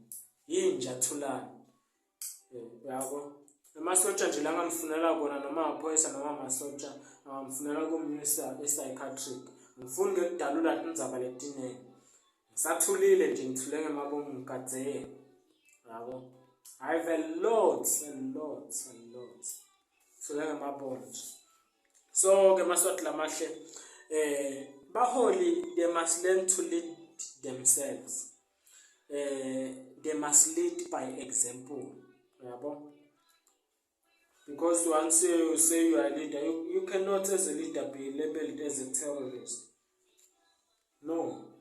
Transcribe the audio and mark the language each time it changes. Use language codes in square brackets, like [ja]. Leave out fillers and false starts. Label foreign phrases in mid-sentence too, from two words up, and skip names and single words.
[ss] Yinja thulani. Yabo. Amasotsha nje la ngamfunela kona noma amaphoyisa noma amasotsha ngamfunela kumnisa psychiatric. Ngifuna ngekudalula indzaba letinene. Ngisathulile nje ngithule ngemabomu ngikadzeye. Yabo. [en] I have a lot. [ss] Thule ngemabomu. So ke maswati lamahle baholi, [en] they must learn to lead themselves. They must lead by example. Because once you say you are a leader, you cannot as a leader be labeled as a terrorist. No.